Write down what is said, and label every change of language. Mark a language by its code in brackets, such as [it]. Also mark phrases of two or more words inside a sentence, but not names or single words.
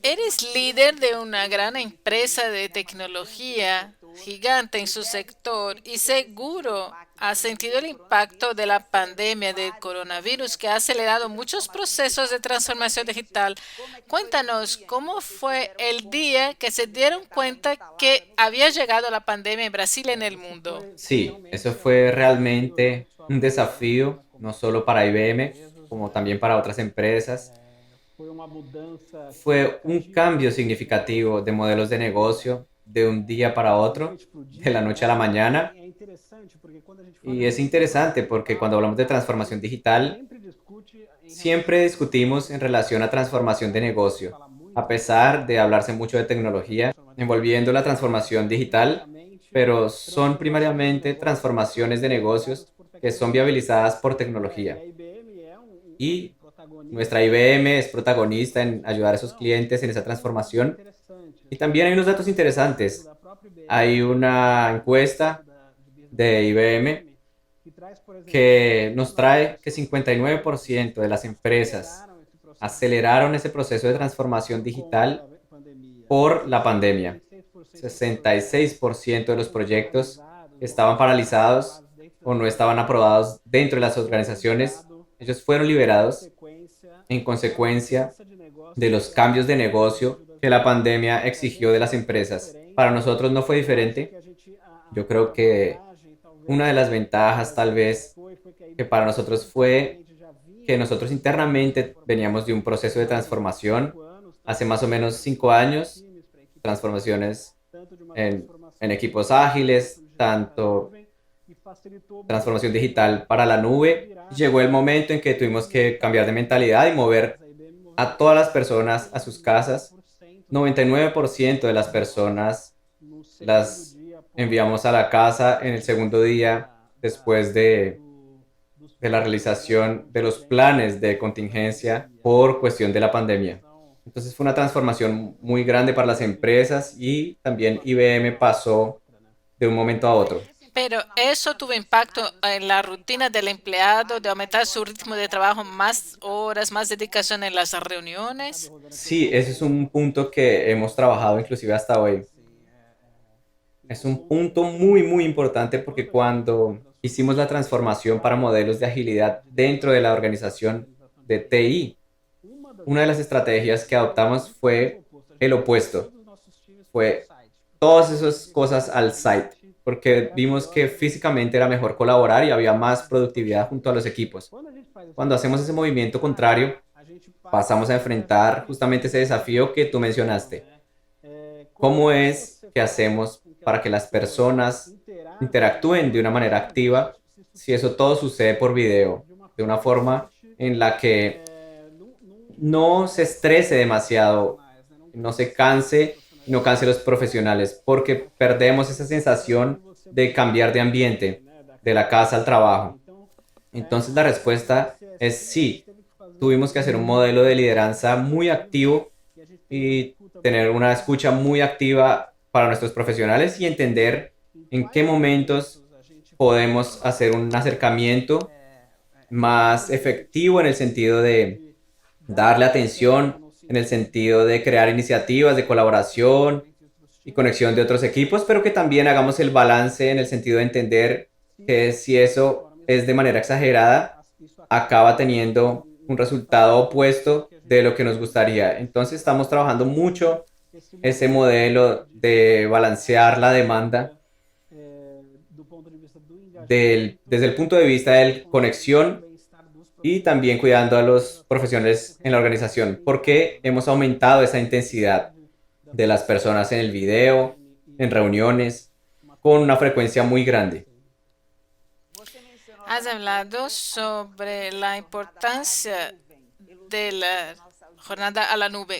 [es] Eres líder de una gran empresa de tecnología gigante en su sector y seguro has sentido el impacto de la pandemia del coronavirus que ha acelerado muchos procesos de transformación digital. Cuéntanos, ¿cómo fue el día que se dieron cuenta que había llegado la pandemia en Brasil y en el mundo? Sí, eso fue realmente un desafío, no solo para IBM, como también para otras empresas. [pt] Foi uma mudança [es] Fue un cambio significativo de modelos de negocio de un día para otro, de la [pt] explodiu, [es] noche a la mañana. [pt] é interessante porque quando a gente fala [es] Y de es interesante porque cuando hablamos de transformación digital, [pt] sempre discute em [es] siempre [pt] relação [es] discutimos en relación a transformación de negocio, [pt] fala muito [es] a pesar de hablarse mucho de tecnología, envolviendo la transformación digital, pero son primariamente transformaciones de negocios que son viabilizadas por tecnología. [pt] a IBM é um [es] Y [pt] protagonista [es] nuestra IBM es protagonista en ayudar a esos clientes en esa [pt] tem alguns dados [es] transformación. Y [pt] interessantes. [es] también hay unos datos [pt] Dado [es] interesantes. [pt] da própria IBM, [es] Hay una [pt] Instituto [es] encuesta [pt] de Business [es] de [pt] Intelligence da [es] IBM [pt] IBM, que traz, por exemplo, [es] que que nos trae que [pt] 59% das empresas [es] 59% de las empresas [pt] aceleraram esse processo [es] aceleraron [pt] digital [es] ese proceso de transformación [pt] por conta [es] digital [pt] da pandemia. [es] por la pandemia. [pt] 66% dos projetos [es] 66% de los [pt] não foram [es] proyectos [pt] realizados ou [es] estaban [pt] não foram [es] paralizados [pt] aprovados dentro [es] o [pt] das [es] no estaban [pt] empresas. [es] aprobados dentro de las [pt] Foram [es] organizaciones. [pt] liberados [es] Ellos fueron [pt] em [es] liberados [pt] consequência [es] en [pt] da [es] consecuencia [pt] mudança de [es] de [pt] negócio [es] los [pt] que a [es] cambios de [pt] pandemia [es] negocio [pt] exigiu das [es] que la [pt] empresas. [es] pandemia [pt] Para a [es] exigió de [pt] gente [es] las [pt] isso é [es] empresas. Para [pt] diferente. [es] nosotros no fue [pt] Eu acho que [es] diferente. [pt] a gente [es] Yo creo [pt] a [es] que [pt] vantagem [es] una de [pt] talvez [es] las [pt] para o [es] ventajas tal [pt] Brasil [es] vez [pt] foi que a [es] que para [pt] IBM [es] nosotros fue [pt] internamente já vinha [es] que [pt] num [es] nosotros [pt] processo de [es] internamente veníamos de [pt] transformação [es] un proceso [pt] há [es] de [pt] mais ou menos [es] transformación [pt] 5 anos, [es] hace [pt] tanto [es] más o [pt] de [es] menos cinco [pt] transformação de [es] años, [pt] times para equipes ágeis, [es] transformaciones [pt] tanto de uma [es] en [pt] transformação [es] equipos [pt] digital para uma [es] ágiles, [pt] solução digital para a [es] tanto [pt] nuvem, e facilitou [es] transformación [pt] muito [es] digital para la [pt] essa [es] nube. [pt] virada [es] Llegó el momento en que tuvimos [pt] de [es] que cambiar de [pt] mentalidade para [es] mentalidad y [pt] as empresas. [es] mover [pt] A IBM moveu [es] a todas las [pt] praticamente [es] personas a sus casas. [pt] 99% das pessoas que [es] 99% de [pt] trabalhavam [es] las [pt] remotas [es] personas [pt] no segundo [es] las [pt] dia após [es] enviamos a la casa en el segundo [pt] realização [es] día después [pt] dos [es] de la [pt] planos de [es] realización de los [pt] contingência [es] planes de [pt] por conta da [es] contingencia [pt] pandemia. [es] por cuestión de la pandemia. [pt] Então, [es] Entonces fue una [pt] é, [es] transformación muy [pt] a [es] grande para las [pt] IBM [es] empresas y también [pt] passou de [es] IBM [pt] uma hora para [es] pasó [pt] outra, né? [es] de un momento a otro. Pero eso tuvo impacto en la rutina del empleado, de aumentar su ritmo de trabajo, más horas, más dedicación en las [pt] Sabe, [es] reuniones. [pt] Rosana, que [es] Sí, ese es un punto que hemos trabajado inclusive hasta hoy. [pt] assim, [es] Es un punto muy importante porque [pt] enquanto a gente [es] cuando hicimos la transformación para modelos de agilidad dentro de la organización [pt] digitalização de [es] de [pt] TI, [es] TI, [pt] uma das [es] una de las [pt] estratégias [es] estrategias que [pt] foi [es] adoptamos [pt] justamente o [es] fue [pt] oposto. A [es] el [pt] gente levou [es] opuesto, [pt] todos os nossos times para o [es] fue [pt] site, porque [es] todas [pt] vimos [es] esas [pt] que [es] cosas al site, [pt] fisicamente [es] porque [pt] era [es] vimos [pt] melhor [es] que [pt] colaborar. [es] físicamente era mejor colaborar y había más [pt] Junto aos [es] productividad junto a [pt] times. [es] los equipos. [pt] Quando a gente faz esse [es] Cuando hacemos ese [pt] movimento [es] movimiento [pt] contrário, [es] contrario, [pt] a gente passa [es] pasamos a [pt] a [es] enfrentar [pt] interferir justamente esse na [es] desafío que tú [pt] gestão, [es] mencionaste. [pt] né? [es] ¿Cómo [pt] Como é que [es] es [pt] você [es] que [pt] faz [es] hacemos [pt] com que as [es] para que las [pt] pessoas [es] personas [pt] interajam de [es] interactúen de una manera [pt] maneira [es] activa [pt] ágil [es] si eso todo sucede por video, [pt] de uma [es] de una [pt] forma que a [es] forma [pt] gente [es] en la que [pt] não [es] no se [pt] esgote os [es] estrese demasiado, [pt] profissionais, né? Não [es] no se [pt] canse os [es] canse y no [pt] profissionais [es] canse los [pt] de [es] profesionales, porque perdemos esa [pt] cada um de [es] sensación [pt] você para [es] de [pt] o seu [es] cambiar de [pt] ambiente, [es] ambiente, [pt] né? Da [es] de la [pt] casa [es] casa [pt] para [es] al [pt] o trabalho. [es] trabajo. [pt] Então, [es] Entonces la respuesta es [pt] a gente [es] sí, [pt] teve que fazer [es] tuvimos que hacer un modelo de lideranza muy [pt] proativos [es] activo [pt] e a gente tem uma [es] y [pt] escuta [es] tener [pt] muito [es] una [pt] ativa [es] escucha muy activa para nuestros profesionales y entender [pt] em [es] en qué [pt] quais [es] momentos [pt] momentos a gente [es] podemos [pt] pode [es] hacer un acercamiento más [pt] intervir [es] efectivo en el [pt] no [es] sentido [pt] sentido [es] de [pt] de dar [es] darle [pt] atenção, [es] atención, [pt] no [es] en el [pt] sentido [es] sentido de [pt] de [es] crear iniciativas de [pt] conexão [es] colaboración [pt] entre outros [es] y [pt] times, [es] conexión de otros equipos, pero que también hagamos el balance en el sentido de entender que [pt] se [es] si [pt] de [es] eso [pt] forma [es] es de manera [pt] exagerada, [es] exagerada, [pt] isso acaba [es] acaba [pt] tendo [es] teniendo un [pt] resultado [es] resultado [pt] oposto do [es] opuesto [pt] que a [es] de [pt] gente [es] lo que nos [pt] gostaria. Então, [es] gustaría. [pt] a gente [es] Entonces estamos trabajando [pt] trabalha [es] mucho [pt] esse [es] ese [pt] modelo [es] modelo [pt] de [es] de [pt] gerenciar [es] balancear [pt] a [es] la demanda [pt] demanda do ponto de vista do engajamento, [es] desde el punto de vista de [pt] considerando o [es] conexión [pt] bem-estar dos [es] y [pt] profissionais [es] también [pt] e da [es] cuidando a los [pt] organização, [es] profesionales [pt] porque [es] en la [pt] esse impacto [es] organización, [pt] tem [es] porque [pt] estado, né? [es] hemos [pt] Então, [es] aumentado esa [pt] a gente [es] intensidad [pt] teve da [es] de las [pt] parte [es] personas en el [pt] da [es] video, [pt] IBM [es] en [pt] e [es] reuniones, [pt] uma [es] con una [pt] tomada [es] frecuencia muy [pt] de [es] grande. [pt] consciência. [es] Has hablado sobre la importancia de la jornada a la nube.